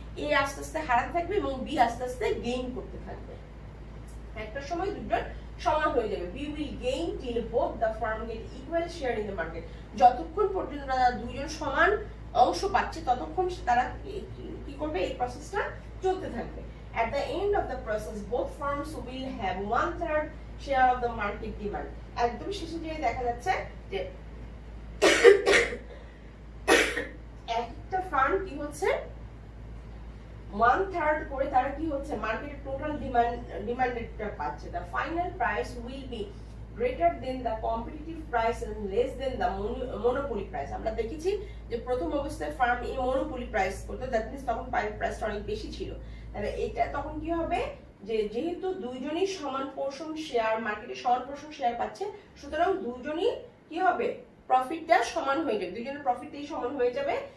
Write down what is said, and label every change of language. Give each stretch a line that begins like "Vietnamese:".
Bangla: এ আস্তে আস্তে হারাতে থাকবে এবং বি আস্তে আস্তে গেইন করতে থাকবে। একটা সময় দুজন সমান হয়ে যাবে,
English: B will gain till both the firm get equal share in the market.
Bangla: যতক্ষণ পর্যন্ত তারা দুজন সমান অংশ পাচ্ছে, ততক্ষণ তারা কি করবে, এই প্রসেসটা চলতে থাকবে।
English: At the end of the process, both firms will have 1/3 share of the market demand.
Bangla: একদম শেষে যে দেখা যাচ্ছে যে একটা ফার্ম কি হচ্ছে 1/3 করে তারা কি হচ্ছে, মার্কেটের টোটাল ডিমান্ডেডটা পাচ্ছে।
English: The final price will be greater than the competitive price and less than the monopoly price.
Bangla: আমরা দেখেছি যে প্রথম অবস্থায় ফার্ম এই monopoly প্রাইস করতে, দ্যাট মিন্স তখন প্রাইসটা অনেক বেশি ছিল। তাহলে এটা তখন কি হবে, যে যেহেতু দুইজনই সমান পোর্শন শেয়ার, মার্কেটে সমান পোর্শন শেয়ার পাচ্ছে, সুতরাং দুইজনই কি হবে, প্রফিটটা সমান হয়ে যাবে, দুইজনের প্রফিটটাই সমান হয়ে যাবে।